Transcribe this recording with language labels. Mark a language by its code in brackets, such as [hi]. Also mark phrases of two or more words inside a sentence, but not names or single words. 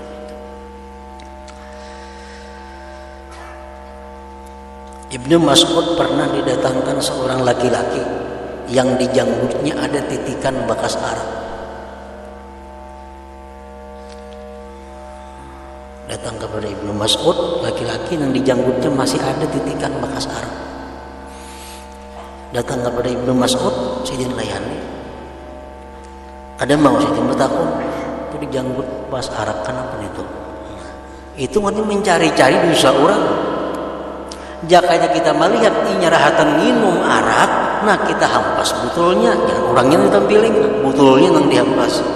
[id] Ibnu Mas'ud pernah didatangkan seorang laki-laki yang di janggutnya ada titikan bekas arak. Datang kepada Ibnu Mas'ud laki-laki yang di janggutnya masih ada titikan bekas arak. Datang kepada Ibnu Mas'ud, [bjn] sidin layani. Ada mau sidin bertakun, itu di janggut bekas arak kenapa itu? [id] Itu nanti mencari-cari dosa orang. [bjn] Jakanya kita melihat ini rahatan minum arak, nah kita hampas botolnya, jangan orangnya ditampilin, botolnya yang dihampas.